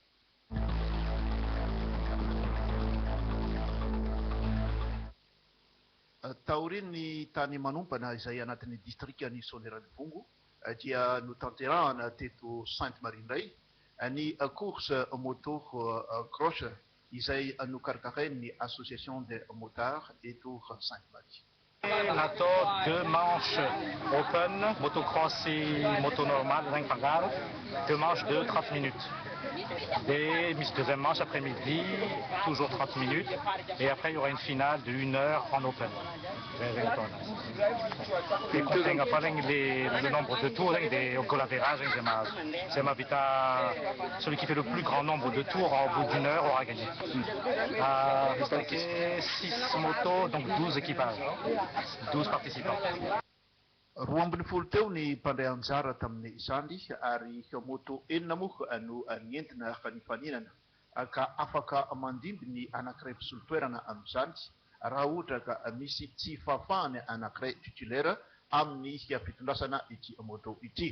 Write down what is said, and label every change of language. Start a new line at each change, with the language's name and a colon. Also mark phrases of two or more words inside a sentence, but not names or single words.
Malagasy: Taoriny tany manompana izay anatin'ny distrikany Soaneranivongo dia notanterahana teto Sainte Marie indray ny
French: course moto cross
Malagasy: izay nokarakarain'ny
French: association des motards
Malagasy: eto Sainte Marie.
French: Natao 2 manches open, motocross et moto normale, 5 pagare, 2 manches de 30 minutes. Et deuxième manche après-midi, toujours 30 minutes. Et après, il y aura une finale de 1 heure en open. Et quand on a le nombre de tours, au collatéral, c'est ma vita. Celui qui fait le plus grand nombre de tours au bout d'1 heure aura gagné. 6 motos, donc 12 équipages, 12 participants.
Malagasy: Roa ambin'ny folo teo ny mpandray anjara tamin'ny izany ary moto enina moa no nientina nifaninana ka afaka mandimby ny anankiray mpisolo-toerana amin'izany raha ohatra ka misy tsy fahafahany anankiray titulaire amin'ny fitondrasana ity moto ity.